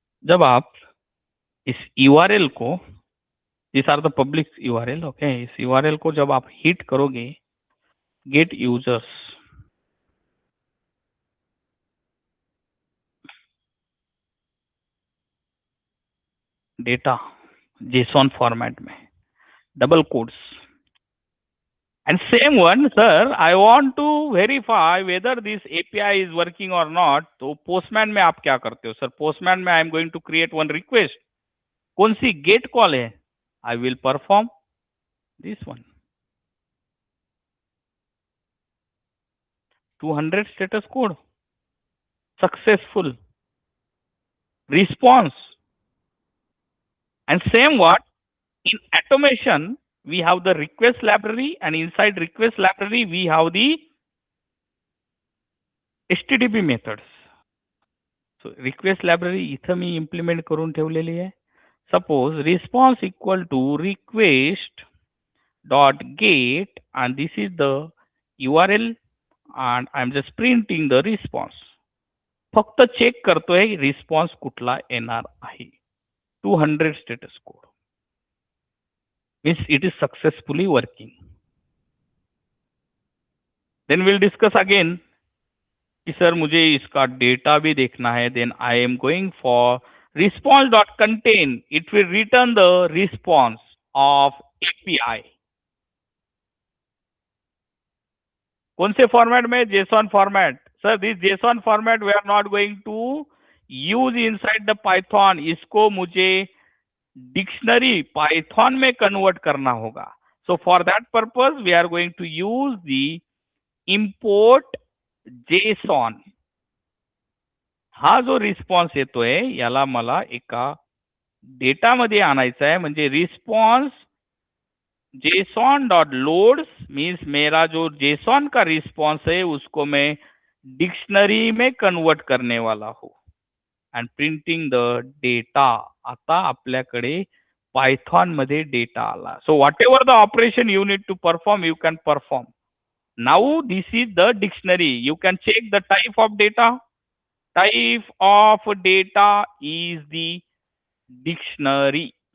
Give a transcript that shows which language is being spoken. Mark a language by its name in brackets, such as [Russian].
[Hindi] जब आप इस URL को, [English] these are the public URL, okay, [Hindi] इस URL को जब आप hit करोगे, get users, data JSON format में, double quotes. [English] And same one, sir, I want to verify whether this API is working or not. [Hindi] तो Postman में आप क्या करते हो? Sir, Postman में [English] I am going to create one request. [Hindi] कौन सी get call है? [English] I will perform this one. 200 status code. Successful. Response. And same what? In automation, we have the request library, and inside request library, we have the HTTP methods. [Marathi] So request library इथं मी implement करून ठेवलेली आहे. [English] Suppose response equal to request dot get, and this is the URL, and I'm just printing the response. [Marathi] फक्त check करतोय response कुठला येणार आहे. [English] 200 status code. Means it is successfully working. Then we'll discuss again [Hindi] कि sir मुझे इसका data भी देखना है. [English] Then I am going for response.contain. It will return the response of API. [Hindi] कौन से फॉर्मेट में? JSON format. [English] Sir, this JSON format we are not going to use inside the Python. [Hindi] इसको मुझे डिक्शनरी पाइथन में convert करना होगा. [English] So for that purpose we are going to use the import JSON. [Marathi] हा जो response येतोय याला मला एका डेटा मध्ये आणायचा आहे. [Hindi] म्हणजे रिस्पॉन्स JSON.loads मीन्स मेरा जो JSON का रिस्पॉन्स है उसको मैं डिक्शनरी में कन्वर्ट करने वाला हूं. [English] And printing the data. [Marathi] आता आपल्याकडे पायथॉन मध्ये डेटा आला. [English] So whatever the operation you need to perform, you can perform. Now this is the dictionary. You can check the type of data. Type of data is the dictionary.